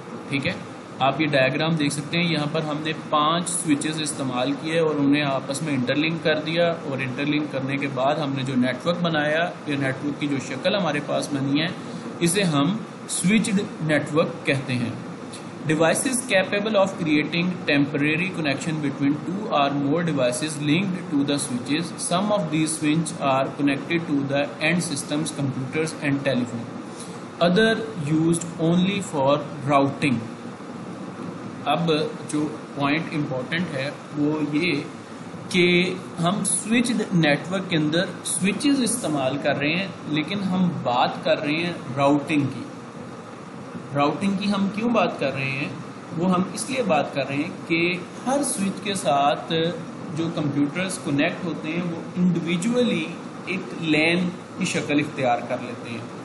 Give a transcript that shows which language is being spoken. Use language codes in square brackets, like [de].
[hi] ठीक है, आप ये डायग्राम देख सकते हैं। यहाँ पर हमने 5 स्विचेस इस्तेमाल किए और उन्हें आपस में इंटरलिंक कर दिया, और इंटरलिंक करने के बाद हमने जो नेटवर्क बनाया, या नेटवर्क की जो शक्ल हमारे पास बनी है, इसे हम स्विच्ड नेटवर्क कहते हैं। [en] Devices capable of creating temporary connection between 2 or more devices linked to the switches. Some of these switches are connected to the end systems, computers and telephone. Other used only for routing. [hi] अब जो point important है वो ये कि हम switched network के अंदर switches इस्तेमाल कर रहे हैं, लेकिन हम बात कर रहे हैं राउटिंग की। राउटिंग की हम क्यों बात कर रहे हैं? वो हम इसलिए बात कर रहे हैं कि हर स्विच के साथ जो कंप्यूटर्स कनेक्ट होते हैं वो इंडिविजुअली एक लैन की शक्ल इख्तियार कर लेते हैं।